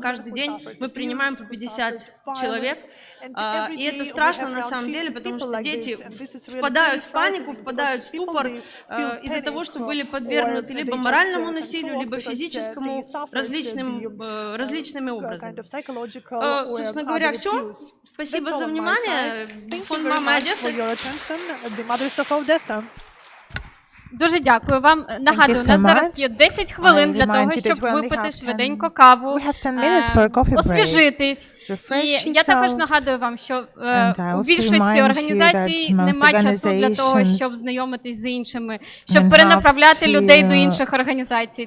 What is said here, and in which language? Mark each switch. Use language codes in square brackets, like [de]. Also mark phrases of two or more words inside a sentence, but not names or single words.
[ru] Каждый день мы принимаем по 50 человек. И это страшно на самом деле, потому что дети впадают в панику, впадают в ступор из-за того, что были подвергнуты либо моральному насилию, либо физическому различными образами. Собственно говоря, все. Спасибо за внимание. Фонд «Мама Одеса». [uk] Дуже дякую вам. Нагадую, у нас зараз є 10 хвилин для того, щоб випити швиденько каву, освіжитись. І я також нагадую вам, що у більшості організацій немає часу для того, щоб знайомитись з іншими, щоб перенаправляти людей до інших організацій.